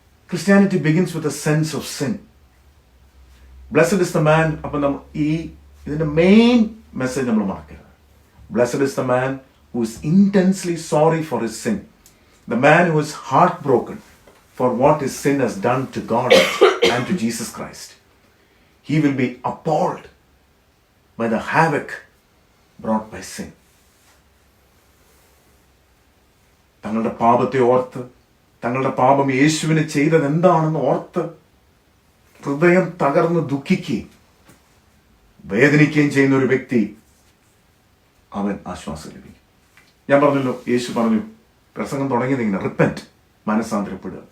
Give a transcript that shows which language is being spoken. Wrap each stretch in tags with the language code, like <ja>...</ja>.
<en>Christianity begins with a sense of sin. Blessed is the man.</en> <ml>അപ്പൊ ഇതിന്റെ main message നമ്മൾ മറക്കരുത്.</ml> <en>Blessed is the man who is intensely sorry for his sin, the man who is heartbroken for what his sin has done to God and to Jesus Christ. He will be appalled by the havoc brought by sin.</en> <ml>തങ്ങളുടെ പാപത്തെ ഓർത്ത്, തങ്ങളുടെ പാപം യേശുവിന് ചെയ്തത് എന്താണെന്ന് ഓർത്ത് ഹൃദയം തകർന്ന് ദുഃഖിക്കുകയും വേദനിക്കുകയും ചെയ്യുന്ന ഒരു വ്യക്തി, അവൻ ആശ്വാസം ലഭിക്കും. ഞാൻ പറഞ്ഞല്ലോ, യേശു പറഞ്ഞു, പ്രസംഗം തുടങ്ങിയത് ഇങ്ങനെ, റിപ്പന്റ്, മനസ്സാന്തരപ്പെടുക.</ml>